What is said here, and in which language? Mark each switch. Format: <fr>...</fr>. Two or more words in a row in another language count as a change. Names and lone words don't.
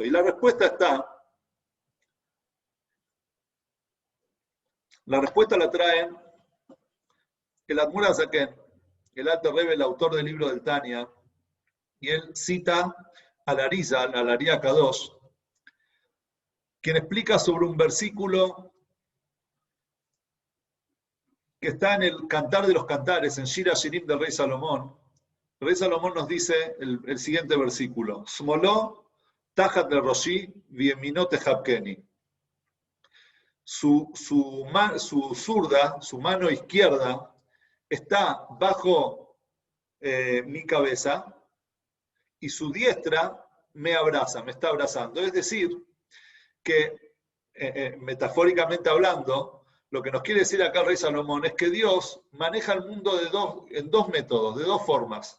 <es>Y la respuesta la traen el Admur HaZaken, el Alter Rebbe, el autor del libro del Tania, y él cita al Arizal, al Ari HaKadosh, quien explica sobre un versículo que está en el Cantar de los Cantares, en Shir HaShirim del Rey Salomón. El Rey Salomón nos dice el siguiente versículo:</es> <he>שמאלו תחת לראשי וימינו תחבקני.</he> <es>Su zurda, su mano izquierda, está bajo mi cabeza y su diestra me abraza, me está abrazando. Es decir, que metafóricamente hablando, lo que nos quiere decir acá el Rey Salomón es que Dios maneja el mundo en dos métodos, de dos formas.</es>